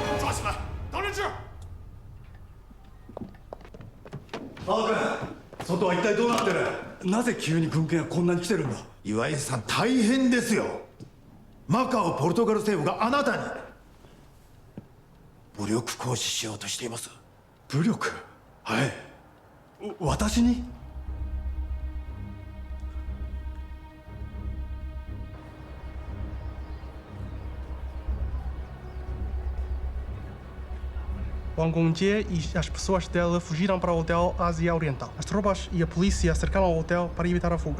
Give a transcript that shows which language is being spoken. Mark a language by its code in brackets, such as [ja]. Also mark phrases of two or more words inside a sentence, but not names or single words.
[zh] 王子们，当人质。 [ja] 青君、外は一体どうなってる？なぜ急に軍艦がこんなに来てるんだ？岩井さん、大変ですよ。マカオ・ポルトガル政府があなたに武力行使しようとしています。武力？はい。私に？ [pt] Wangongje e as pessoas dela fugiram para o hotel Ásia Oriental. As tropas e a polícia cercaram o hotel para evitar a fuga.